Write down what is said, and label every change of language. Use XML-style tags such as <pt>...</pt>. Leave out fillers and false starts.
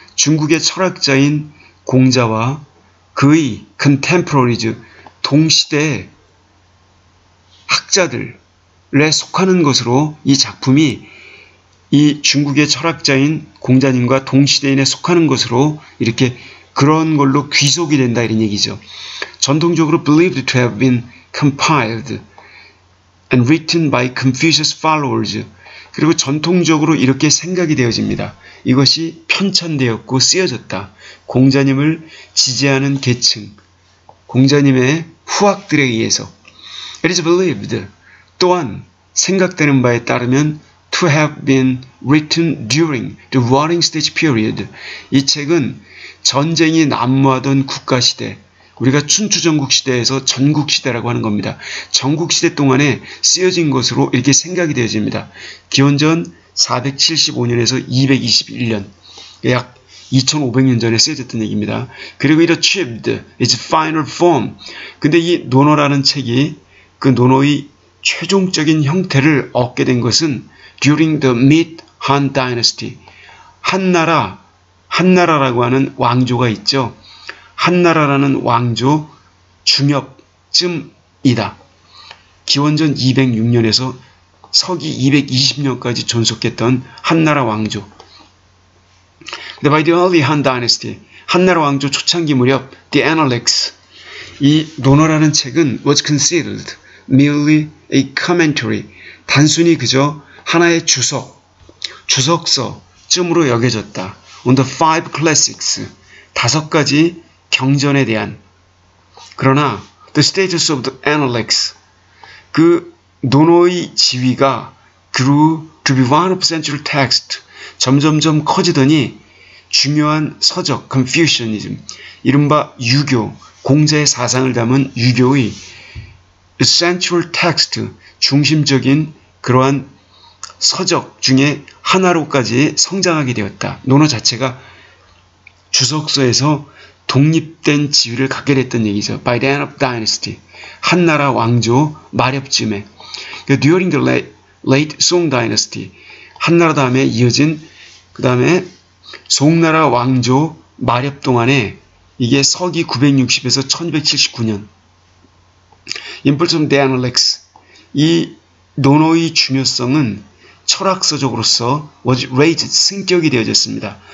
<ko>중국의 철학자인 공자와 그의 contemporaries, 동시대 학자들에 속하는 것으로 이 작품이 이 중국의 철학자인 공자님과 동시대인에 속하는 것으로 이렇게 그런 걸로 귀속이 된다 이런 얘기죠. 전통적으로</ko> <en>believed to have been compiled and written by Confucius followers.</en> <ko>그리고 전통적으로 이렇게 생각이 되어집니다. 이것이 편찬되었고 쓰여졌다. 공자님을 지지하는 계층, 공자님의 후학들에 의해서.</ko> <en>It is believed,</en> <ko>또한 생각되는 바에 따르면</ko> <en>to have been written during the warring stage period.</en> <ko>이 책은 전쟁이 난무하던 국가시대, 우리가 춘추전국시대에서 전국시대라고 하는 겁니다. 전국시대 동안에 쓰여진 것으로 이렇게 생각이 되어집니다. 기원전 475년에서 221년, 약 2500년 전에 쓰여졌던 얘기입니다.</ko> <en>그리고 it achieved its final form.</en> <ko>근데 이 논어라는 책이 그 논어의 최종적인 형태를 얻게 된 것은</ko> <en>during the mid-Han dynasty.</en> <ko>한나라라고 하는 왕조가 있죠. 한나라라는 왕조 중엽쯤이다. 기원전 206년에서 서기 220년까지 존속했던 한나라 왕조. 근데</ko> <en>by the early Han dynasty,</en> <ko>한나라 왕조 초창기 무렵,</ko> <en>the Analects,</en> <ko>이 논어라는 책은</ko> <en>was considered merely a commentary,</en> <ko>단순히 그저 하나의 주석서쯤으로 여겨졌다.</ko> <en>On the five classics,</en> <ko>5가지 경전에 대한. 그러나</ko> <en>the status of the Analects,</en> <ko>그 논어의 지위가</ko> <en>grew to be one of central text,</en> <ko>점점점 커지더니 중요한 서적, Confucianism, 이른바 유교, 공자의 사상을 담은 유교의</ko> <en>central text,</en> <ko>중심적인 그러한 서적 중에 하나로까지 성장하게 되었다. 논어 자체가 주석서에서 독립된 지위를 갖게 됐던 얘기죠.</ko> <en>By the end of dynasty,</en> <ko>한나라 왕조 마렵쯤에.</ko> <en>During the late Song dynasty,</en> <ko>한나라 다음에 이어진 그 다음에 송나라 왕조 마렵 동안에 이게 서기 960에서 1179년.</ko> <en>Impulse of the Analects,</en> <ko>이 논어의 중요성은 철학서적으로서</ko> <en>was raised,</en> <ko>승격이 되어졌습니다.</ko>